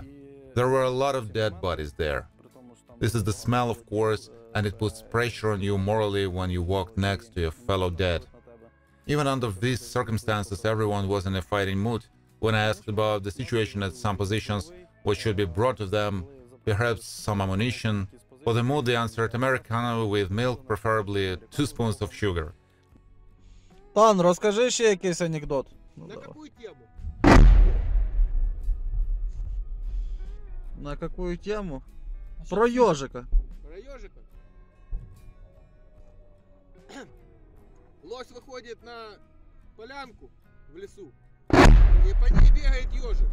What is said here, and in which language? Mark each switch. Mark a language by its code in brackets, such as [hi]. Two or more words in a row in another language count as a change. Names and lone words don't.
[en] There were a lot of dead bodies there. This is the smell, of course, and it puts pressure on you morally when you walk next to your fellow dead. Even under these circumstances, everyone was in a fighting mood. When I asked about the situation at some positions, what should be brought to them, perhaps some ammunition, for the mood they answered Americano with milk, preferably 2 spoons of sugar. [uk] Тан, розкажи ще якийсь анекдот. [ru] На какую тему? На какую тему? Про ежика. Про ежика? Лось выходит на полянку в лесу, и по ней бегает ежик.